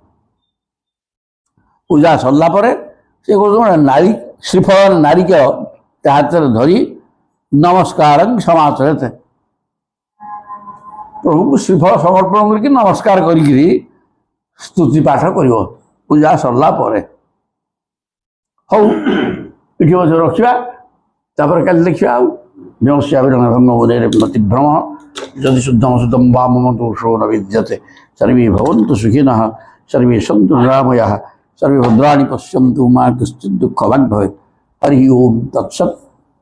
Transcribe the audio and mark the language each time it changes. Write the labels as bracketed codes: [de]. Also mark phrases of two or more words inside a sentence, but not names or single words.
[or] ପୂଜା ସରିଲା ପରେ ସେ କହୁଛନ୍ତି ନାରୀ ଶ୍ରୀଫଳ ନାରିକେଳ ତା ହାତରେ ଧରି [sa] ନମସ୍କାରଂ ସମାଚରେତ୍, [or] ପ୍ରଭୁଙ୍କୁ ଶ୍ରୀଫଳ ସମର୍ପଣ କରିକି ନମସ୍କାର କରିକିରି ସ୍ତୁତି ପାଠ କରିବ ପୂଜା ସରିଲା ପରେ। ହଉ, ଏଠି ମଧ୍ୟ ରଖିବା। ତାପର କାଲି ଦେଖିଏ ଆଉ [sa] भंग मतिभ्रम जदि शुद्धम शुद्धम वा मम दोषो न विद्यते सर्वे भवन्तु सुखिनः सर्वे सन्तु निरामयाः सर्वे भद्राणि पश्यन्तु मा कश्चित् दुःखभाग् भवेत् हरि ओम तत्सत्।